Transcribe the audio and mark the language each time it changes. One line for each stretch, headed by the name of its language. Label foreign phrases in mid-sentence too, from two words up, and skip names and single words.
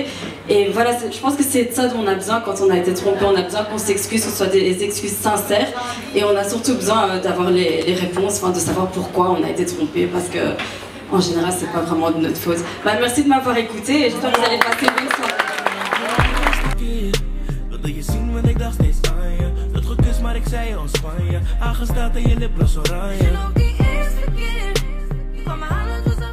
French: Et voilà, je pense que c'est de ça dont on a besoin quand on a été trompé, on a besoin qu'on s'excuse, que ce soit des excuses sincères et on a surtout besoin d'avoir les réponses, de savoir pourquoi on a été trompé parce que en général, c'est pas vraiment de notre faute. Merci de m'avoir écouté et j'espère que vous allez passer une bonne soirée.
Dutch: Wilde je zien, want ik dacht steeds aan je. Dat goed is, maar ik zei al Spanje. Aangesteld en je lip was oranje. En ook die eerste keer kwam mijn handen